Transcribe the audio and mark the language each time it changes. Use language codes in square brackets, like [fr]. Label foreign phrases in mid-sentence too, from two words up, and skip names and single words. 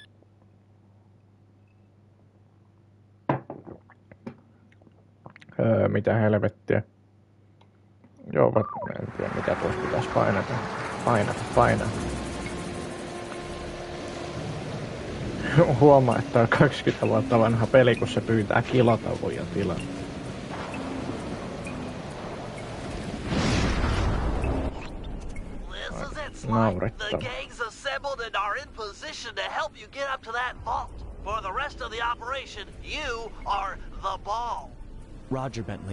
[fi] Mitä helvettiä. Joo, en tiedä mitä tuossa pitäisi painata. Huomaa, että on 20 vuotta vanha peli, kun se pyytää kilotaukoja tilaa. [en] The gang's assembled and are in position to help you get up to that vault. For the rest of the operation, you are the ball. Roger, Bentley.